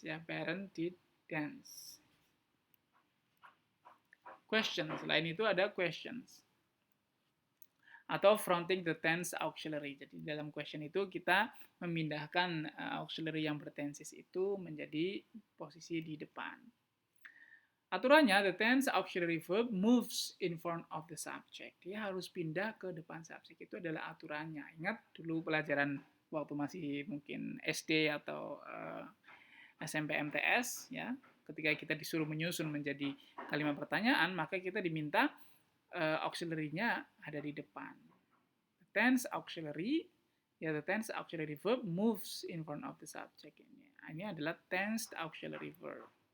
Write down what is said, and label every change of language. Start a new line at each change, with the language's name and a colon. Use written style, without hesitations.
English: Ya, Byron did dance. Questions. Selain itu ada questions. Atau fronting the tense auxiliary.
Indonesian: Jadi dalam question itu kita memindahkan auxiliary yang bertensis itu menjadi posisi di depan.
English: Aturannya, the tense auxiliary verb moves in front of the subject.
Indonesian: Dia harus pindah ke depan subjek. Itu adalah aturannya. Ingat dulu pelajaran waktu masih mungkin SD atau SMP MTS, ya, ketika kita disuruh menyusun menjadi kalimat pertanyaan, maka kita diminta auxiliary-nya ada di depan.
English: The tense auxiliary verb moves in front of the subject.
Indonesian: Ini adalah tense auxiliary verb.